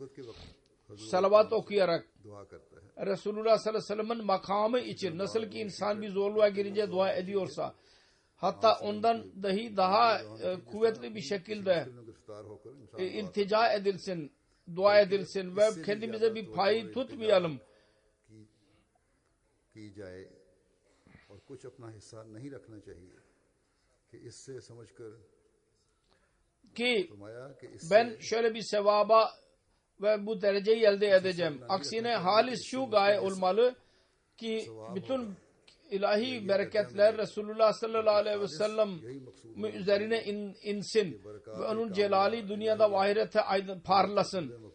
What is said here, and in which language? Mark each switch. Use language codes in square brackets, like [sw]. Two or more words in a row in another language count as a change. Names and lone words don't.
[tr] Salavat okuyarak Resulullah [ar] صلى الله عليه وسلم'in [tr] makamı için nasıl ki insan bir zorluğa girince dua ediyorsa hatta ondan dahi daha kuvvetli bir şekilde iltica edilsin, dua edilsin ve kendimize bir payı tutmayalım. [ur] کی جائے اور کچھ اپنا حصہ نہیں رکھنا چاہیے کہ اس سے سمجھ کر [tr] ki ben şöyle bir sevaba ve bu dereceyi elde edeceğim. Aksine halis şu gaye olmalı ki bütün ilahi bereketler Resulullah [ar] صلى الله عليه وسلم [tr] üzerine insin ve onun celali dünyada ve ahirette parlasın.